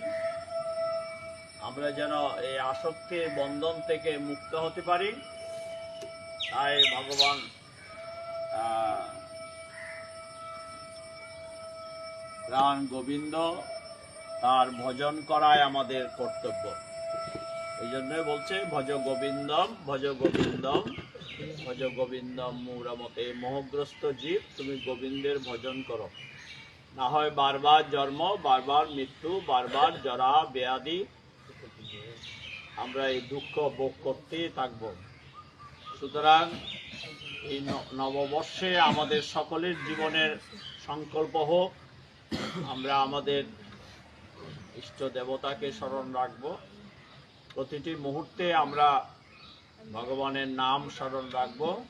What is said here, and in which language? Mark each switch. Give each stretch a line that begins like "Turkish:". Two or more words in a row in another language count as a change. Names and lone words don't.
Bangla: আমরা যেন এই আসক্তির বন্ধন থেকে মুক্ত হতে পারি, তাই ভগবান প্রাণ গোবিন্দ তার ভজন করাই আমাদের কর্তব্য। এই জন্যই বলছে
Sanskrit: ভজ গোবিন্দম, ভজ গোবিন্দম, ভজ গোবিন্দম মূঢ়মতে।
Bangla: মোহগ্রস্ত জীব, তুমি গোবিন্দের ভজন করো, না হয় বারবার জন্ম, বারবার মৃত্যু, বারবার জরা ব্যাধি, আমরা এই দুঃখ ভোগ করতেই থাকব। সুতরাং এই নববর্ষে আমাদের সকলের জীবনের সংকল্প হোক, আমরা আমাদের ইষ্ট দেবতাকে স্মরণ রাখব, প্রতিটি মুহূর্তে আমরা ভগবানের নাম স্মরণ রাখব।